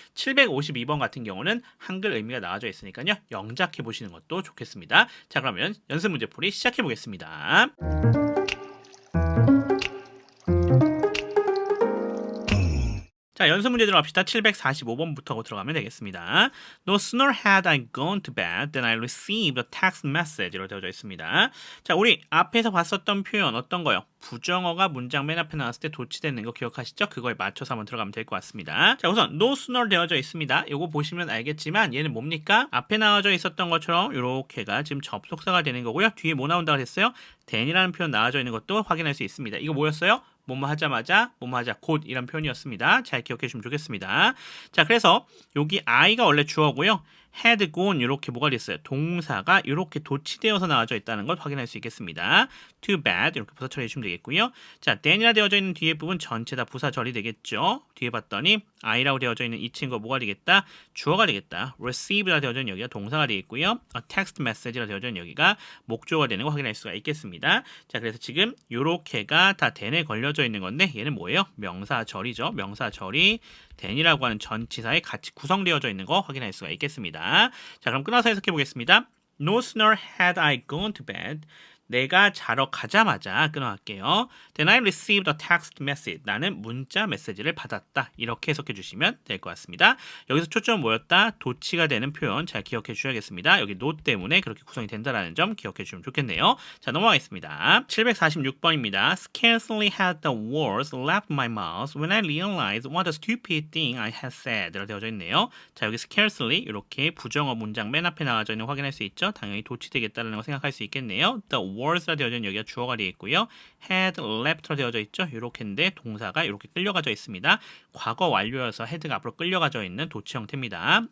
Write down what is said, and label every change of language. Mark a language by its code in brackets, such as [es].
[ko] 752번 같은 경우는 한글 의미가 나와져 있으니까요. 영작해 보시는 것도 좋겠습니다. 자, 그러면 연습 문제풀이 시작해 보겠습니다. 자, 연습 문제 들어갑시다. 745번부터 들어가면 되겠습니다. [en] No sooner had I gone to bed than I received a text message [ko] 로 되어져 있습니다. 자, 우리 앞에서 봤었던 표현 어떤 거요? 부정어가 문장 맨 앞에 나왔을 때 도치되는 거 기억하시죠? 그거에 맞춰서 한번 들어가면 될 것 같습니다. 자, 우선 no sooner 되어져 있습니다. 이거 보시면 알겠지만 얘는 뭡니까? 앞에 나와져 있었던 것처럼 이렇게가 지금 접속사가 되는 거고요. 뒤에 뭐 나온다고 했어요? then이라는 표현 나와져 있는 것도 확인할 수 있습니다. 이거 뭐였어요? 뭐뭐 하자마자, 뭐뭐 하자 곧 이런 표현이었습니다. 잘 기억해 주시면 좋겠습니다. 자, 그래서 여기 I가 원래 주어고요. had gone 이렇게 뭐가 됐어요? 동사가 이렇게 도치되어서 나와져 있다는 걸 확인할 수 있겠습니다. to bed 이렇게 부사 처리해 주시면 되겠고요. 자, then이라 되어져 있는 뒤에 부분 전체 다 부사 처리 되겠죠. 뒤에 봤더니 I라고 되어져 있는 이 친구가 뭐가 되겠다? 주어가 되겠다. receive라 되어져 있는 여기가 동사가 되겠고요. text message라 되어져 있는 여기가 목조가 되는 거 확인할 수가 있겠습니다. 자, 그래서 지금 요렇게가 다 then에 걸려져 있는 건데 얘는 뭐예요? 명사절이죠. 명사절이 then이라고 하는 전치사에 같이 구성되어져 있는 거 확인할 수가 있겠습니다. 자, 그럼 끊어서 해석해 보겠습니다. [en] No sooner had I gone to bed. [ko] 내가 자러 가자마자 끊어갈게요. [en] Then I received a text message. [ko] 나는 문자 메시지를 받았다. 이렇게 해석해 주시면 될 것 같습니다. 여기서 초점은 뭐였다? 도치가 되는 표현 잘 기억해 주셔야겠습니다. 여기 no 때문에 그렇게 구성이 된다는 점 기억해 주시면 좋겠네요. 자, 넘어가겠습니다. 746번입니다. [en] Scarcely had the words left my mouth when I realized what a stupid thing I had said. [ko] 라고 되어져 있네요. 자, 여기 scarcely 이렇게 부정어 문장 맨 앞에 나와져 있는 거 확인할 수 있죠. 당연히 도치되겠다는 거 생각할 수 있겠네요. The words라 되어져 있는 여기가 주어가 되겠고요. had left로 되어져 있죠. 이렇게인데 동사가 이렇게 끌려가져 있습니다. 과거 완료여서 head가 앞으로 끌려가져 있는 도치 형태입니다.